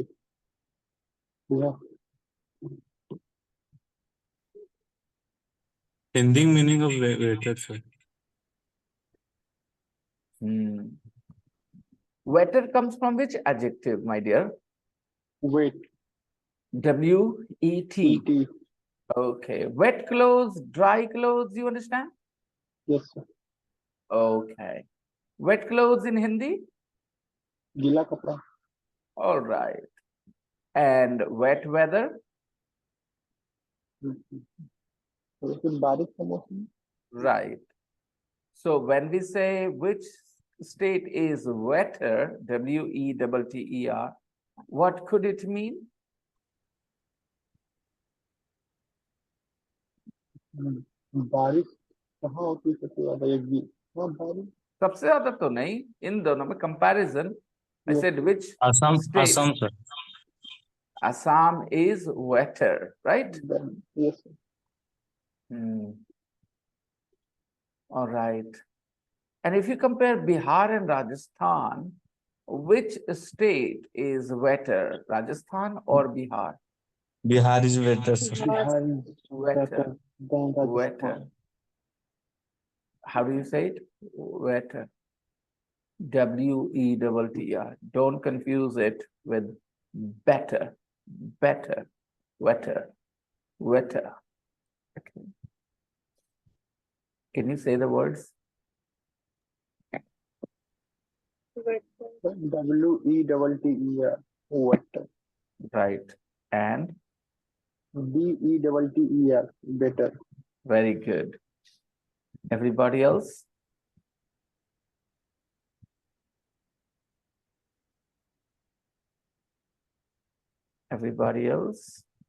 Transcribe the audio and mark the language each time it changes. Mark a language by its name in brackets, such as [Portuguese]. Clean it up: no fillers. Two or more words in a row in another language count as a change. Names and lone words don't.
[English] Bihar. Hindi meaning of weather, sir. Wetter comes from which adjective, my dear? Wet. W-E-T. Okay. Wet clothes, dry clothes, you understand? Yes, sir. Okay. Wet clothes in Hindi? [Hindi] गीला कपड़ा. [English] All right. And wet weather? [Hindi] बारिश का मौसम. [English] Right. So when we say which state is wetter, W-E-T-T-E-R, what could it mean? [Hindi] बारिश कहाँ होती है सबसे ज्यादा? बारिश सबसे ज्यादा तो नहीं, इन दोनों में comparison. [English] I said which Assam, state? Assam, sir. Assam is wetter, right? Yes, sir. All right. And if you compare Bihar and Rajasthan, which state is wetter, Rajasthan or Bihar? Bihar is weather, sir. Bihar is Wetter. than Rajasthan. Wetter. How do you say it? Wetter. W-E-T-T-R. Don't confuse it with better. Better. Wetter. Wetter. Okay. Can you say the words? W-E-T-T-E-R. Wetter. Right. And? B-E-T-T-E-R. Better. Very good. Everybody else? Everybody else?